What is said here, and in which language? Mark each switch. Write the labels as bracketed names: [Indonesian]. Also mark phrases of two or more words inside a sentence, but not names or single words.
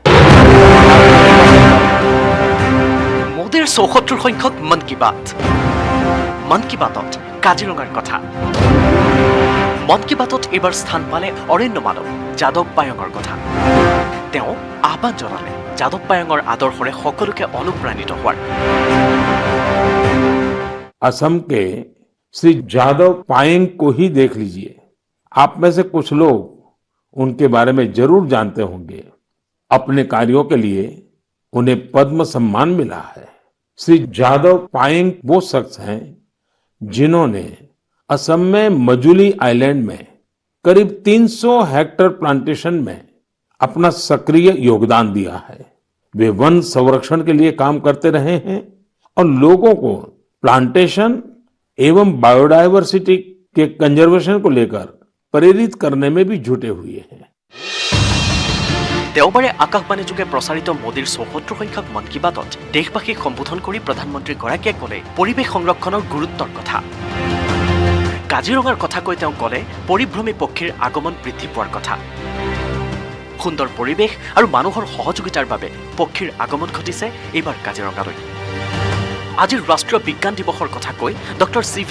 [Assamese] মোদীৰ ৭৪ সংখ্যক মন কী বাতত কাজিৰঙাৰ কথা মন কী বাতত এবাৰ স্থান পালে অৰণ্য মানৱ যাদৱ পায়ঙৰ কথা তেওঁ আহ্বান জনালে যাদৱ পায়ঙৰ আদৰ্শৰে সকলোকে অনুপ্ৰাণিত হোৱাৰ [Hindi] असम के श्री जादव पायेंग को ही देख लीजिए आप में से कुछ लोग उनके बारे में जरूर जानते होंगे अपने कार्यों के लिए उन्हें पद्म सम्मान मिला है श्री जादव पायेंग वो शख्स हैं जिन्होंने असम में मजुली आइलैंड में करीब 300 हेक्टेयर प्लांटेशन में अपना सक्रिय योगदान दिया है वे वन संरक्षण के लिए काम करते रहे हैं और लोगों को प्लांटेशन एवं बायोडायवर्सिटी के कंजर्वेशन को लेकर प्रेरित करने में भी जुटे हुए हैं [Assamese] দেওবাৰে আকাশবাণীযোগে প্ৰচাৰিত মোদীৰ ৭৪ সংখ্যক মন কী বাতত দেশবাসীক সম্বোধন কৰি প্ৰধানমন্ত্ৰীগৰাকীয়ে ক'লে পৰিৱেশ সংৰক্ষণৰ গুৰুত্বৰ কথা কাজিৰঙাৰ কথা কৈ তেওঁ ক'লে পৰিভ্ৰমী পক্ষীৰ আগমন বৃদ্ধি পোৱাৰ কথা সুন্দৰ পৰিৱেশ আৰু মানুহৰ সহযোগিতাৰ বাবে পক্ষীৰ আগমন ঘটিছে এইবাৰ কাজিৰঙালৈ আজিৰ ৰাষ্ট্ৰীয় বিজ্ঞান দিৱসৰ কথা কৈ ডক্টৰ চি.ভি.